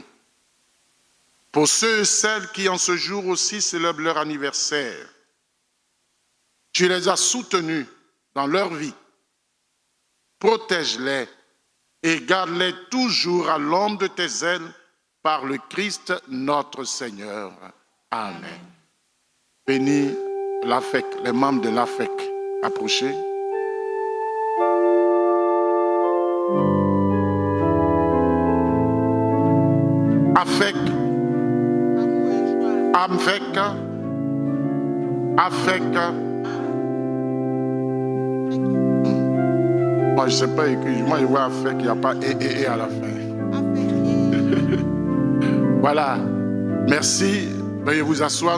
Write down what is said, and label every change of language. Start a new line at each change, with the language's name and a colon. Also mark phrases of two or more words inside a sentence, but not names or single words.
French: Pour ceux et celles qui en ce jour aussi célèbrent leur anniversaire, tu les as soutenus dans leur vie. Protège-les et garde-les toujours à l'ombre de tes ailes par le Christ notre Seigneur. Amen. Bénis l'AFEC, les membres de l'AFEC. Approchez. AFEC, AMFEC, AFEC. Moi, je ne sais pas écrire. Moi, je vois AFEC, il n'y a pas et à la fin. Voilà. Merci. Veuillez vous asseoir.